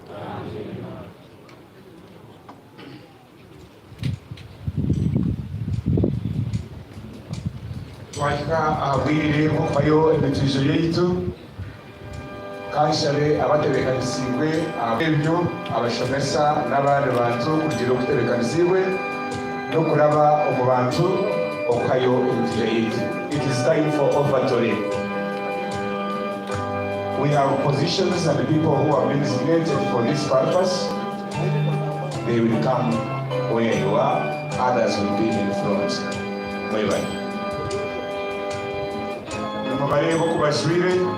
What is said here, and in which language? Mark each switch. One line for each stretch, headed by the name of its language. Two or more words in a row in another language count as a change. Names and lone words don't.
Nyankole: twahika ahabwirire kuvayo imitizo yaitu kanshabe abatebekanisiibwe abebyo abashomesa n'abandi bantu kugira okutebekanisiibwe n'okuraba omu bantu okuhayo emitizo yaitu.
English: It is time for offertory. We have positions and people who have been designated for this purpose. They will come where you are, others will be in front.
Nyankole: Bye-bye. Barebo kubashwire